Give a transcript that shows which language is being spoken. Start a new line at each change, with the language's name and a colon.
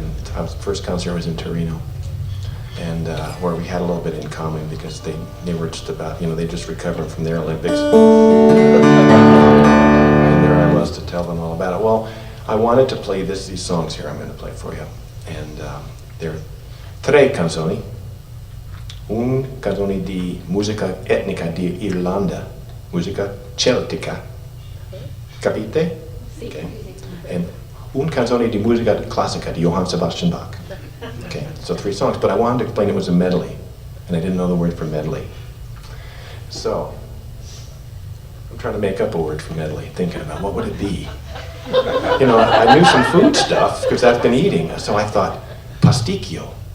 English: And first concert was in Torino, and where we had a little bit in common because they were just about, they just recovered from their Olympics, and there I was to tell them all about it. Well, I wanted to play these songs here I'm going to play for you. And there are
Italian: tre canzoni, un canzone di musica etnica di Irlanda, musica celtica, capite? Sì.
English: Okay. And
Italian: un canzone di musica classica di
English: Johann Sebastian Bach. Okay, so 3 songs, but I wanted to explain it was a medley, and I didn't know the word for medley. So, I'm trying to make up a word for medley, thinking about what would it be. I knew some food stuff because I've been eating, so I thought, pasticcio.